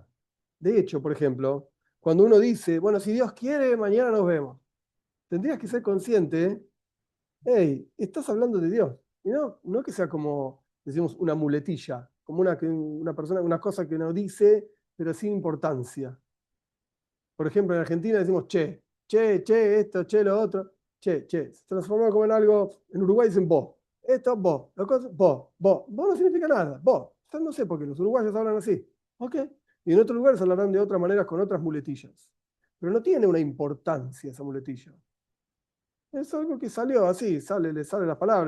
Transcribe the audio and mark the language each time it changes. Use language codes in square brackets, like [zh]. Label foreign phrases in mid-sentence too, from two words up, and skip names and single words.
[es] De hecho, por ejemplo, cuando uno dice, bueno, si Dios quiere, mañana nos vemos, tendrías que ser consciente, hey, estás hablando de Dios, y no que sea como, decimos, una muletilla, como una persona, una cosa que uno dice, pero sin importancia. Por ejemplo, en Argentina decimos che, che, che, esto, che, lo otro, che, che. Se transformó como en algo, en Uruguay dicen vos. Esto, vos. La cosa, vos, vos. Vos no significa nada, vos. Yo no sé por qué los uruguayos hablan así. ¿Ok? Y en otros lugares hablarán de otra manera con otras muletillas. Pero no tiene una importancia esa muletilla. Es algo que salió así, le sale las palabras.